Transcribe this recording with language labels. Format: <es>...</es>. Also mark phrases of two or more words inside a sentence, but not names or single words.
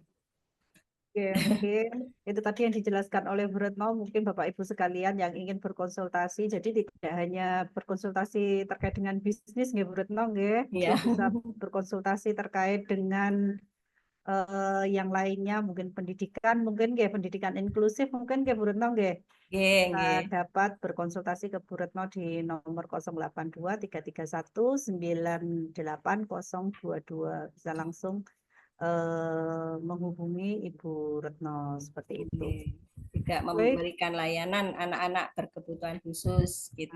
<id>Oke, mungkin itu tadi yang dijelaskan oleh Bu Retno, mungkin Bapak Ibu sekalian yang ingin berkonsultasi, jadi tidak hanya berkonsultasi terkait dengan bisnis, Bu Retno, Ya. bisa berkonsultasi terkait dengan yang lainnya mungkin pendidikan, mungkin nggih pendidikan inklusif mungkin nggih Bu Retno nggih. Nggih, Kita nggih. dapat berkonsultasi ke Bu Retno di nomor 082 331 98022. Bisa langsung menghubungi Ibu Retno seperti itu. Nggih. Juga Baik. memberikan layanan anak-anak berkebutuhan khusus gitu.</id>